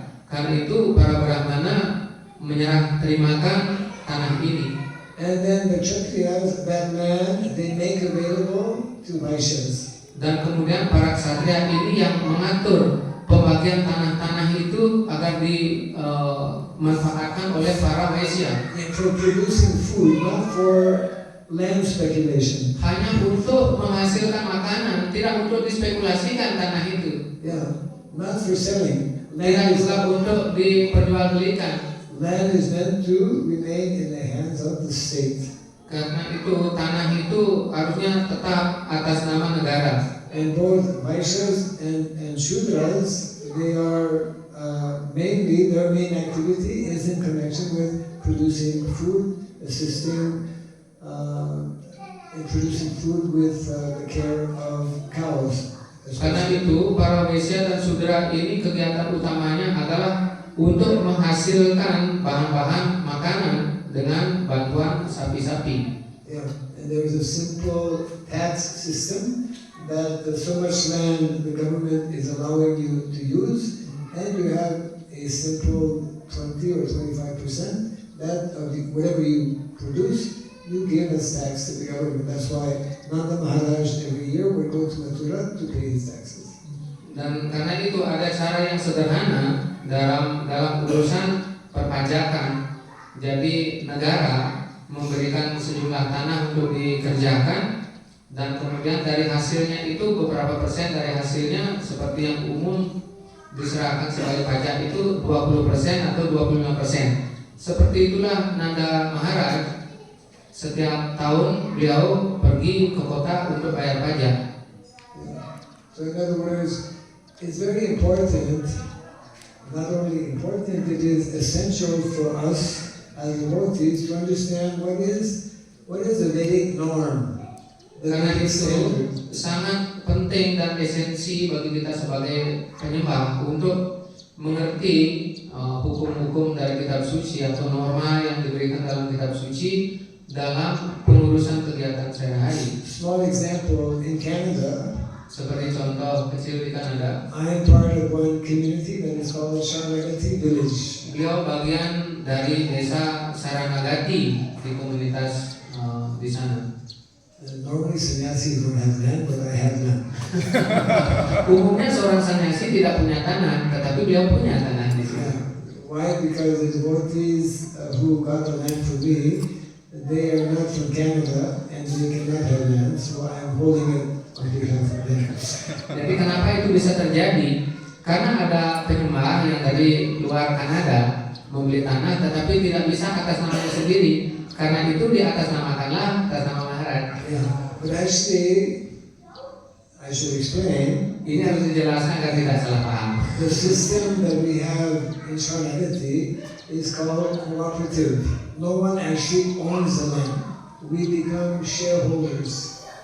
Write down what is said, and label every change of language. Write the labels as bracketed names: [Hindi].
[Indonesian] Karena itu para Brahmana menyerah terimakan tanah ini. [English] And then the Kshatriyas, that land, they make available to Vaishyas. [Indonesian] Dan kemudian para ksatria ini yang mengatur pembagian tanah-tanah itu agar dimanfaatkan oleh para Vaisya. [English] And for producing food, not for land speculation. [Indonesian] Hanya untuk menghasilkan makanan, tidak untuk dispekulasikan tanah itu. [English] Yeah, not for selling. [Indonesian] Tidak juga untuk diperjualbelikan. [English] Land is meant to remain in the hands of the state. [Indonesian] Karena itu tanah itu harusnya tetap atas nama negara. [English] And both Vaishyas and Shudras, they are mainly, their main activity is in connection with producing food, assisting in producing food with the care of cows. [Indonesian] Karena itu para Vaisya dan Sudra ini kegiatan utamanya adalah untuk menghasilkan bahan-bahan makanan dengan bantuan sapi-sapi. [English] Yeah, and there is a simple tax system that so much land the government is allowing you to use, and you have a simple 20 or 25% that of whatever you produce, you give as tax to the government. That's why Nanda Maharaj every year would go to Mathura to pay his taxes. [Indonesian] Dan karena itu ada cara yang sederhana dalam urusan perpajakan. Jadi negara memberikan sejumlah tanah untuk dikerjakan, dan kemudian dari hasilnya itu beberapa persen dari hasilnya seperti yang umum diserahkan sebagai pajak itu 20% atau 25%. Seperti itulah Nanda Maharaj setiap tahun beliau pergi ke kota untuk bayar pajak. [English] So in other words, it's very important. Not only important, it is essential for us as devotees to understand what is the Vedic norm. [Indonesian] Karena itu sangat penting dan esensi bagi kita sebagai penyembah untuk mengerti hukum-hukum dari kitab suci atau norma yang diberikan dalam kitab suci dalam pengurusan kegiatan sehari-hari. [English] Small example in Canada. [Indonesian] Seperti contoh kecil di Kanada. [English] I am part of one community that is called Sharanagati Village. [Indonesian] Beliau bagian dari desa Saranagati di komunitas di sana. [English] Normally sannyasis don't have land, but I have land. [Indonesian] Umumnya seorang sannyasi tidak punya tanah, tetapi beliau punya tanah di sini. [English] Why? Because the devotees who got the land for me, they are not from Canada and they cannot have land, so I am holding it on behalf of them. [Indonesian] Jadi kenapa itu bisa terjadi? Karena ada penyembah yang dari luar Kanada membeli tanah, tetapi tidak bisa atas namanya sendiri. Karena itu di atas namakanlah atas nama Maharaj. [English] Yeah, but actually, I I should explain. [Indonesian] Ini harus dijelaskan agar tidak salah paham. [English] The system that we have in Sharanagati is called cooperative. No one actually owns the land. We become shareholders.